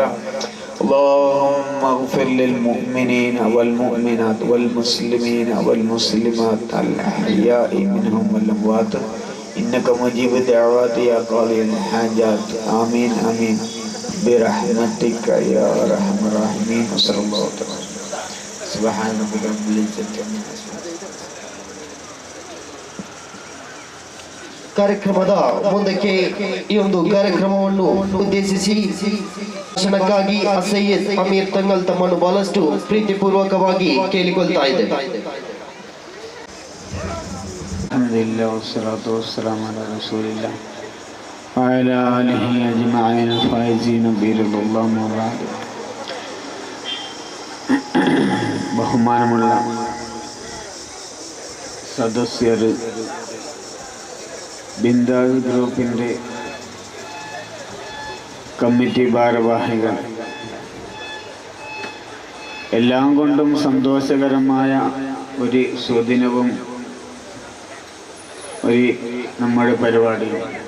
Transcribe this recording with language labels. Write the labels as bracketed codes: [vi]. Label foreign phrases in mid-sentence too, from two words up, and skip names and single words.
[ar] اللهم اغفر للمؤمنين والمؤمنات والمسلمين والمسلمات الأحياء منهم والأموات إنك مجيب الدعوات يا قاضي الحاجات. آمين آمين برحمتك يا أرحم الراحمين. وصلى الله تعالى سبحان ربك رب العزة عما يصفون. [kn] ಕಾರ್ಯಕ್ರಮದ ಮುಂದಕ್ಕೆ ಈ ಒಂದು ಕಾರ್ಯಕ್ರಮವನ್ನು ಉದ್ದೇಶಿಸಿ ಭಾಷಣಕ್ಕಾಗಿ ಸೈಯದ್ ಅಮೀರ್ ತಂಗಲ್ ತಮ್ಮನ್ನು ಬಹಳಷ್ಟು ಪ್ರೀತಿಪೂರ್ವಕವಾಗಿ ಕೇಳಿಕೊಳ್ತಾ ಇದೆ. [ar] الحمد لله والصلاة والسلام على رسول الله وعلى آله أجمعين فائزين برضا الله مولاد. [ml] ബഹുമാനമുള്ള സദസ്യർ, ബിന്ദാസ് ഗ്രൂപ്പിൻ്റെ കമ്മിറ്റി ഭാരവാഹികൾ, എല്ലാം കൊണ്ടും സന്തോഷകരമായ ഒരു സുദിനവും നമ്മുടെ പരിപാടിയും.